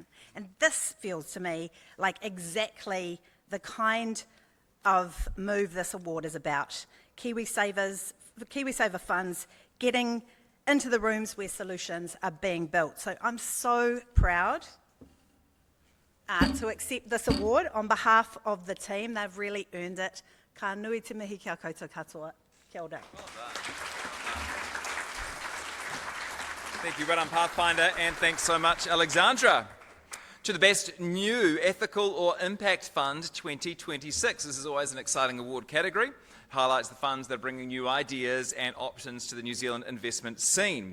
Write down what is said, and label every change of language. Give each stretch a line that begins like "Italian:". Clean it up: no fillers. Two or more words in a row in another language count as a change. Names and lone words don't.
English: And this feels to me like exactly the kind of move this award is about. KiwiSaver funds getting into the rooms where solutions are being built. So I'm so proud to accept this award on behalf of the team. They've really earned it.
Māori: Ka nui te mihi kia koutou katoa. Kia ora.
English: Well done. Thank you, well done, Pathfinder, and thanks so much, Alexandra. to the Best New Ethical or Impact Fund 2026. This is always an exciting award category. Highlights the funds that are bringing new ideas and options to the New Zealand investment scene.